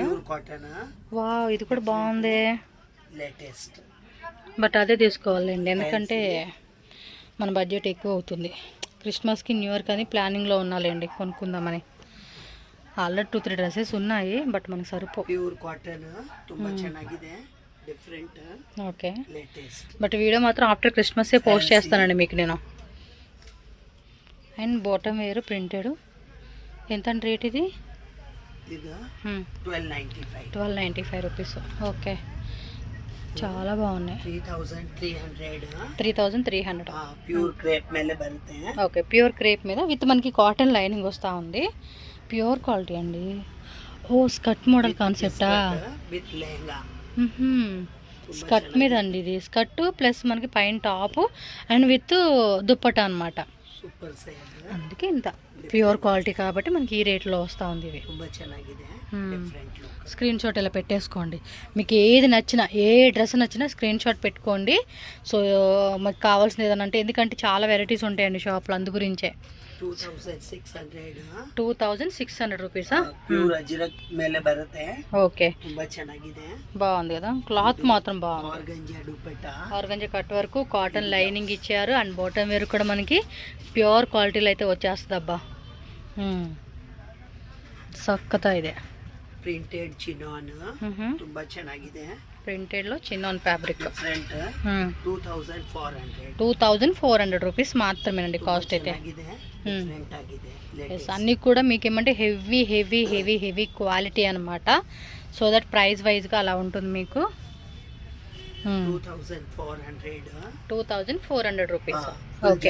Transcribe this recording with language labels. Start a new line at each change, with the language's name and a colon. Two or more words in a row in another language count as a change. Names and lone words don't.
Telugu: వావ్, ఇది కూడా బాగుంది, లేటెస్ట్. బట్ అదే తీసుకోవాలండి, ఎందుకంటే మన బడ్జెట్ ఎక్కువ అవుతుంది. క్రిస్మస్కి
English: new year
Telugu: కానీ ప్లానింగ్లో ఉన్నాలండి కొనుక్కుందామని.
English: already 2-3 dresses
Telugu: ఉన్నాయి బట్ మనకు సరిపో.
English: pure cotton
Kannada: ತುಂಬಾ ಚೆನ್ನಾಗಿದೆ,
Telugu: డిఫరెంట్. ఓకే, బట్ వీడియో మాత్రం
English: after Christmas
Telugu: పోస్ట్ చేస్తానండి మీకు నేను.
English: and bottom wear printed.
Telugu: ఎంత రేట్ ఇది? ఇది 1295 1295 రూపీస్. ఓకే, చాలా బాగున్నాయి.
Kannada: 3300
English: pure crepe
Kannada: ಮೇಲೆ ಬರುತ್ತೆ.
Telugu: ఓకే,
English: pure crepe
Telugu: మీద విత్ మనకి
English: cotton lining
Telugu: వస్తూ ఉంది.
English: pure quality
Telugu: అండి. ఓ
English: skirt model concept?
Telugu: విత్ లెహంగా. స్కర్ట్ మీద అండి, ఇది
English: skirt plus
Telugu: మనకి పైన
English: top and with
Telugu: దుప్పట అన్నమాట.
English: super sale,
Telugu: అందుకే ఇంత
English: pure quality
Telugu: కాబట్టి మనకి ఈ రేట్లో వస్తూ ఉంది. ఇవి
Kannada: ತುಂಬಾ ಚೆನ್ನಾಗಿದೆ.
English: different look. screen shot
Telugu: ఇలా పెట్టేసుకోండి. మీకు ఏది నచ్చినా, ఏ డ్రెస్ నచ్చినా
English: screen shot
Telugu: పెట్టుకోండి. సో మాకు కావాల్సింది ఏదైనా అంటే, ఎందుకంటే చాలా వెరైటీస్ ఉంటాయండి షాప్లో, అందు గురించే. 2600 రూపీసా?
Kannada: ప్యూర్ ಅಜ್ರಕ್ ಮೇಲೆ ಬರುತ್ತೆ.
Telugu: ఓకే,
Kannada: ತುಂಬಾ ಚೆನ್ನಾಗಿದೆ.
Telugu: బాగుంది కదా, క్లాత్ మాత్రం బాగుంది. ఆర్గంజా దుపట్టా, ఆర్గంజా కట్ వరకు
English: cotton lining
Telugu: ఇచ్చారు
English: and bottom wear
Telugu: కూడా మనకి
English: pure quality
Telugu: అయితే వచ్చేస్తుంది.
Kannada: అబ్బా సక్కత ಇದೆ.
English: printed chinon
Kannada: ತುಂಬಾ ಚೆನ್ನಾಗಿದೆ.
Telugu: ప్రింటెడ్ లో చిన్నాన్ ఫ్యాబ్రిక్. డిఫరెంట్ 2400 2400 రూపీస్ మాత్రమేనండి కాస్ట్ అయితే.
Kannada: డిఫరెంట్ ఆಗಿದೆ.
Telugu: అన్నీ కూడా మీకు ఏమంటే
English: heavy heavy heavy heavy quality
Telugu: అనమాట.
English: so that price wise
Telugu: అలా ఉంటుంది మీకు. 2400 రూపీస్. ఓకే,